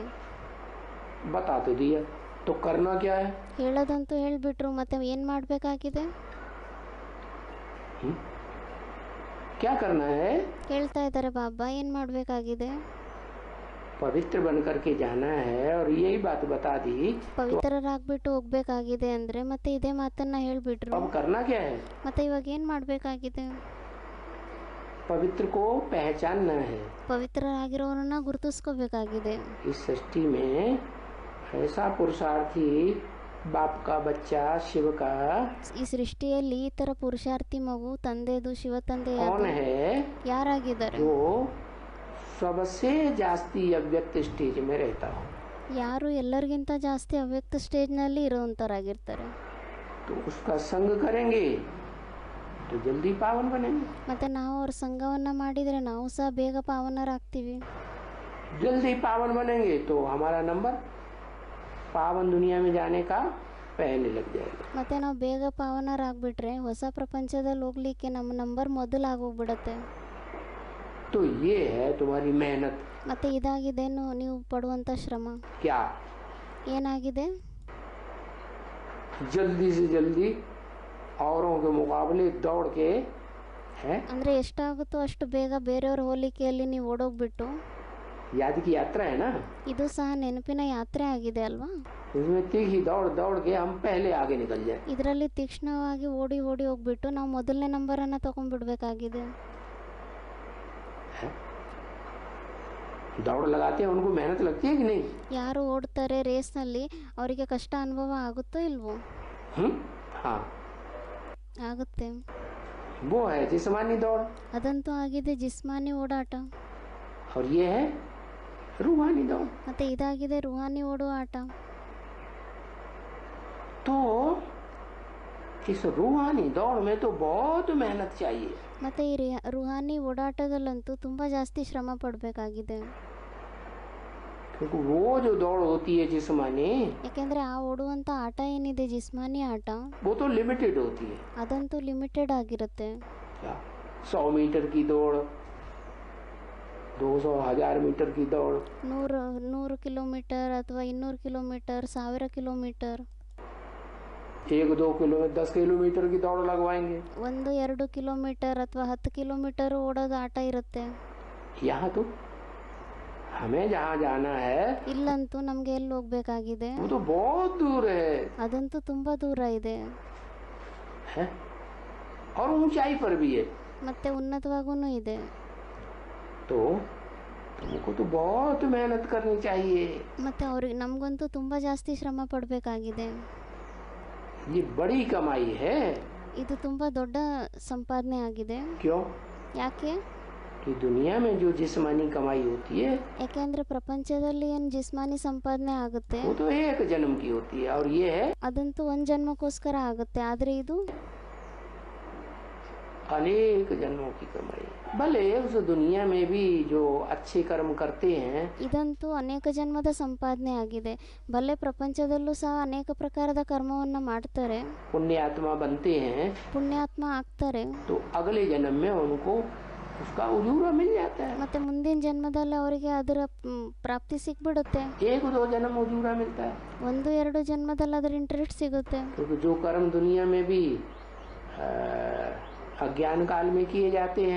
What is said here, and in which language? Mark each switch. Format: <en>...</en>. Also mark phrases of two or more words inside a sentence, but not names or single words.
<hi>बता तो दिया, तो करना क्या है?</hi> <kn>ಹೇಳೋದಂತೂ ಹೇಳ್ಬಿಟ್ರು, ಮತ್ತೆ ಏನು ಮಾಡಬೇಕಾಗಿದೆ?</kn> <hi>क्या करना है?</hi> <kn>ಹೇಳ್ತಾ ಇದ್ದಾರೆ ಬಾಬಾ, ಏನು ಮಾಡಬೇಕಾಗಿದೆ?</kn> <hi>पवित्र बन करके जाना है, और यही बात बता दी।</hi> <kn>ಪವಿತ್ರರಾಗ್ಬಿಟ್ಟು ಹೋಗ್ಬೇಕಾಗಿದೆ ಅಂದ್ರೆ ಮತ್ತೆ ಇದೇ ಮಾತನ್ನ ಹೇಳ್ಬಿಟ್ರು.</kn> <hi>अब करना क्या है?</hi> <kn>ಮತ್ತೆ ಇವಾಗ ಏನು ಮಾಡಬೇಕಾಗಿದೆ?</kn> <hi>पवित्र को पहचानना है।</hi> <kn>ಪವಿತ್ರರಾಗಿರೋರನ್ನ ಗುರುತಿಸ್ಕೋಬೇಕಾಗಿದೆ.</kn> <hi>इस सृष्टि में ऐसा पुरुषार्थी बाप का बच्चा शिव का</hi> <kn>ಈ ಸೃಷ್ಟಿಯಲ್ಲಿ ಈ ಥರ ಪುರುಷಾರ್ಥಿ ಮಗು ತಂದೆದು ಶಿವ ತಂದೆ</kn> <hi>कौन है</hi> <kn>ಯಾರಾಗಿದ್ದಾರೆ?</kn> <hi>जो सबसे जास्ती अव्यक्त स्टेज में रहता हो।</hi> <kn>ಯಾರು ಎಲ್ಲರಿಗಿಂತ ಜಾಸ್ತಿ ಅವ್ಯಕ್ತ ಸ್ಟೇಜ್ನಲ್ಲಿ ಇರೋವಂಥವ್ರಾಗಿರ್ತಾರೆ.</kn> <hi>तो उसका संग करेंगे तो जल्दी पावन बनेंगे।</hi> <kn>ಮತ್ತು ನಾವು ಅವ್ರ ಸಂಘವನ್ನು ಮಾಡಿದರೆ ನಾವು ಸಹ ಬೇಗ ಪಾವನರಾಗ್ತೀವಿ.</kn> <hi>जल्दी पावन बनेंगे तो हमारा नंबर पावन दुनिया में जाने का पहले लग जाएगा।</hi> <kn>ಮತ್ತು ನಾವು ಬೇಗ ಪಾವನರಾಗ್ಬಿಟ್ರೆ ಹೊಸ ಪ್ರಪಂಚದಲ್ಲಿ ಹೋಗ್ಲಿಕ್ಕೆ ನಮ್ಮ ನಂಬರ್ ಮೊದಲಾಗೋಗ್ಬಿಡತ್ತೆ.</kn> <hi>तो ये है तुम्हारी मेहनत।</hi> <kn>ಮತ್ತು ಇದಾಗಿದೇನು ನೀವು ಪಡುವಂಥ ಶ್ರಮ?</kn> <hi>क्या?</hi> <kn>ಏನಾಗಿದೆ?</kn> <hi>जल्दी से जल्दी औरों के मुकाबले दौड़ के है</hi> <kn>ಅಂದರೆ ಎಷ್ಟಾಗುತ್ತೋ ಅಷ್ಟು ಬೇಗ ಬೇರೆಯವ್ರ ಹೋಲಿಕೆಯಲ್ಲಿ ನೀವು ಓಡೋಗ್ಬಿಟ್ಟು,</kn> <hi>याद की यात्रा है ना,</hi> <kn>ಇದು ಸಹ ನೆನಪಿನ ಯಾತ್ರೆ ಆಗಿದೆ ಅಲ್ವಾ?</kn> <hi>उसमें तीखी दौड़ दौड़ के हम पहले आगे निकल जाए।</hi> <kn>ಇದರಲ್ಲಿ ತೀಕ್ಷ್ಣವಾಗಿ ಓಡಿ ಓಡಿ ಹೋಗ್ಬಿಟ್ಟು ನಾವು ಮೊದಲನೇ ನಂಬರನ್ನು ತೊಗೊಂಡ್ಬಿಡ್ಬೇಕಾಗಿದೆ.</kn> <hi>दौड़ लगाते हैं उनको मेहनत लगती है कि नहीं?</hi> <kn>ಯಾರು ಓಡ್ತಾರೆ ರೇಸ್ನಲ್ಲಿ ಅವರಿಗೆ ಕಷ್ಟ ಅನುಭವ ಆಗುತ್ತೋ ಇಲ್ವೋ?</kn> <hi>हाँ,</hi> <kn>ಆಗುತ್ತೆ.</kn> <hi>वो है जिस्मानी दौड़</hi> <kn>ಅದಂತೂ ಆಗಿದೆ ಜಿಸ್ಮಾನಿ ಓಡಾಟ.</kn> <hi>और ये है रूहानी दौड़।</hi> <kn>ಮತ್ತು ಇದಾಗಿದೆ ರುಹಾನಿ ಓಡುವ ಆಟ.</kn> <hi>तो इस रूहानी दौड़ में तो बहुत मेहनत चाहिए।</hi> <kn>ಮತ್ತು ಈ ರುಹಾನಿ ಓಡಾಟದಲ್ಲಂತೂ ತುಂಬ ಜಾಸ್ತಿ ಶ್ರಮ ಪಡಬೇಕಾಗಿದೆ.</kn> <hi>क्योंकि वो जो दौड़ होती है जिस्मानी,</hi> <kn>ಯಾಕೆಂದರೆ ಆ ಓಡುವಂಥ ಆಟ ಏನಿದೆ ಜಿಸ್ಮಾನಿ ಆಟ,</kn> <hi>वो तो लिमिटेड होती है।</hi> <kn>ಅದಂತೂ ಲಿಮಿಟೆಡ್ ಆಗಿರುತ್ತೆ.</kn> <hi>100 मीटर की दौड़, 200 1000 मीटर की दौड़,</hi> <kn>100 ಕಿಲೋಮೀಟರ್ ಅಥವಾ 200 ಕಿಲೋಮೀಟರ್, 1000 ಕಿಲೋಮೀಟರ್,</kn> <hi>1-2 किलोमीटर 10 किलोमीटर की दौड़ लगवाएंगे।</hi> <kn>1-2 ಕಿಲೋಮೀಟರ್ ಅಥವಾ 10 ಕಿಲೋಮೀಟರ್ ಓಡೋದು ಆಟ ಇರುತ್ತೆ.</kn> <hi>यहाँ तो हमें जहाँ जाना है</hi> <kn>ಇಲ್ಲಂತೂ ನಮಗೆ ಎಲ್ಲಿ ಹೋಗ್ಬೇಕಾಗಿದೆ?</kn> <hi>वो तो बहुत दूर है,</hi> <kn>ಅದಂತೂ ತುಂಬ ದೂರ ಇದೆ</kn> <hi>है? और ऊंचाई पर भी है।</hi> <kn>ಮತ್ತೆ ಉನ್ನತವಾಗೂ ಇದೆ.</kn> <hi>तो तुमको तो बहुत मेहनत करनी चाहिए।</hi> <kn>ಮತ್ತೆ ಅವ್ರಿಗೆ ನಮಗಂತೂ ತುಂಬ ಜಾಸ್ತಿ ಶ್ರಮ ಪಡಬೇಕಾಗಿದೆ.</kn> <hi>ये बड़ी कमाई है।</hi> <kn>ಇದು ತುಂಬ ದೊಡ್ಡ ಸಂಪಾದನೆ ಆಗಿದೆ.</kn> <hi>क्यों?</hi> <kn>ಯಾಕೆ?</kn> <hi>कि दुनिया में जो जिस्मानी कमाई होती है</hi> <kn>ಯಾಕೆಂದರೆ ಪ್ರಪಂಚದಲ್ಲಿ ಏನು ಜಿಸ್ಮಾನಿ ಸಂಪಾದನೆ ಆಗುತ್ತೆ</kn> <hi>वो तो एक जन्म की होती है, और ये है</hi> <kn>ಅದಂತೂ ಒಂದು ಜನ್ಮಕ್ಕೋಸ್ಕರ ಆಗುತ್ತೆ. ಆದರೆ ಇದು</kn> <hi>अनेक जन्मों की कमाई। भले उस दुनिया में भी जो अच्छे कर्म करते हैं</hi> <kn>ಇದಂತೂ ಅನೇಕ ಜನ್ಮದ ಸಂಪಾದನೆ ಆಗಿದೆ. ಭಲೆ ಪ್ರಪಂಚದಲ್ಲೂ ಸಹ ಅನೇಕ ಪ್ರಕಾರದ ಕರ್ಮವನ್ನು ಮಾಡ್ತಾರೆ,</kn> <hi>पुण्यात्मा बनते हैं,</hi> <kn>ಪುಣ್ಯಾತ್ಮ ಆಗ್ತಾರೆ.</kn> <hi>तो अगले जन्म में उनको उसका उजूरा मिल जाता है।</hi> <kn>ಮತ್ತು ಮುಂದಿನ ಜನ್ಮದಲ್ಲಿ ಅವರಿಗೆ ಅದರ ಪ್ರಾಪ್ತಿ ಸಿಕ್ಬಿಡುತ್ತೆ.</kn> <hi>1-2 जन्म उजूरा मिलता है।</hi> <kn>1-2 ಜನ್ಮದಲ್ಲಿ ಅದರ ಇಂಟ್ರೆಸ್ಟ್ ಸಿಗುತ್ತೆ.</kn> <hi>क्योंकि जो कर्म दुनिया में भी अज्ञान काल में किए जाते हैं,</hi>